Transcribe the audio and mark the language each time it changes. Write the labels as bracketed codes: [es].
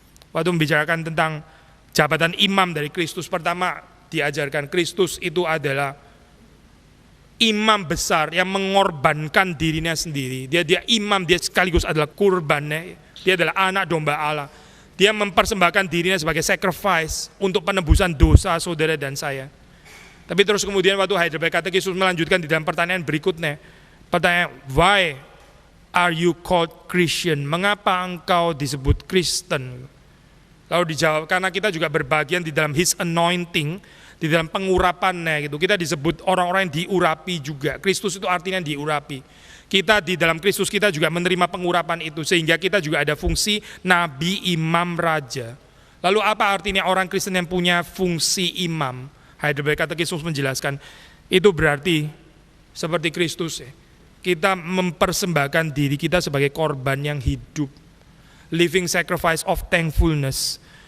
[id] Waktu membicarakan tentang jabatan imam dari Kristus. Pertama diajarkan Kristus itu adalah imam besar yang mengorbankan dirinya sendiri. Dia imam, dia sekaligus adalah kurbannya. Dia adalah anak domba Allah. Dia mempersembahkan dirinya sebagai sacrifice untuk penebusan dosa saudara dan saya. Tapi terus kemudian waktu Heidelberg Katekismus melanjutkan di dalam pertanyaan berikutnya. [en] Pertanyaan, why are you called Christian? [id] Mengapa engkau disebut Kristen? Lalu dijawab, karena kita juga berbagian di dalam [en] His anointing, [id] di dalam pengurapannya gitu. Kita disebut orang-orang yang diurapi juga. Kristus itu artinya diurapi. Kita di dalam Kristus kita juga menerima pengurapan itu sehingga kita juga ada fungsi nabi, imam, raja. Lalu apa artinya orang Kristen yang punya fungsi imam? Heidelberg Katekismus menjelaskan itu berarti seperti Kristus ya. Kita mempersembahkan diri kita sebagai korban yang hidup. [en] Living sacrifice of thankfulness.